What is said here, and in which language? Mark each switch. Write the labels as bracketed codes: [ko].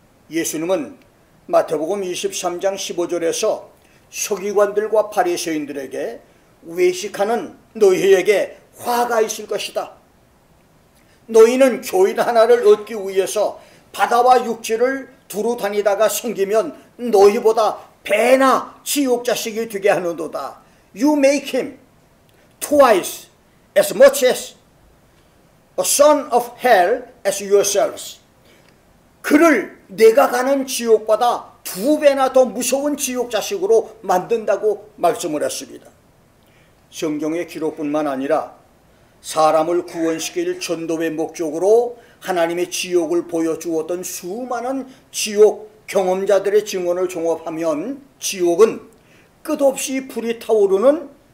[ko] 예수님은 마태복음 23장 15절에서 서기관들과 바리새인들에게 외식하는 너희에게 화가 있을 것이다. 너희는 교인 하나를 얻기 위해서 바다와 육지를 두루 다니다가 생기면 너희보다 배나 지옥 자식이 되게 하는도다. [en] You make him twice as much as a son of hell as yourselves. [ko] 그를 내가 가는 지옥보다 2배나 더 무서운 지옥 자식으로 만든다고 말씀을 했습니다. 성경의 기록뿐만 아니라 사람을 구원시킬 전도의 목적으로 하나님의 지옥을 보여주었던 수많은 지옥 경험자들의 증언을 종합하면 지옥은 끝없이 불이 타오르는